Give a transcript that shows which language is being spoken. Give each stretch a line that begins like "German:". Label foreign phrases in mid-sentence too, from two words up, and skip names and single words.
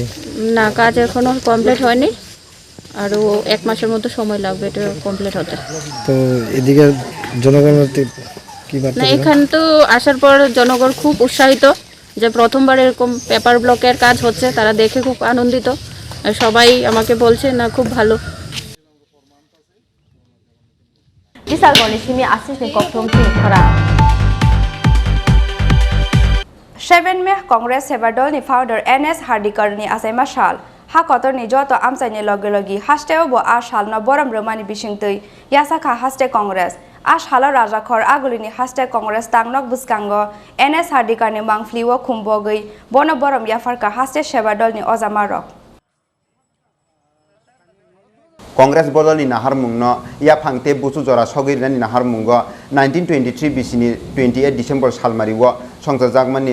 Bangla: না কাজ এখনো কমপ্লিট হয়নি আর 1 মাসের মতো সময় লাগবে এটা কমপ্লিট হতে। তো এদিকে জনগণের কি বার্তা? না এখান তো আসার পর জনগণ খুব উৎসাহিত যে প্রথমবার এরকম
English: paper block
Bangla: কাজ হচ্ছে তারা দেখে খুব আনন্দিত আর সবাই আমাকে বলছে না খুব ভালো।
Kok Borok: Isalgoni Chini Assistant Koptum Chini Khorang 7 May Congress Sebadol ni founder NS Hardikar ni asai masal ha kotor ni joto amsai ni logi hasteo bo ashal na boram romani bisingtui yasaka haste Congress ashalo raja khor aguli ni haste Congress tangnok buskango NS Hardikar ni mangfliwo khumbogui bono boram yafarka haste Sebadol ni ozamarok Congress bodol ni nahar mungno ya phangte busu jora sogir ni nahar mungo 1923 bisini 28 December salmariwo সংসদ জাগমানি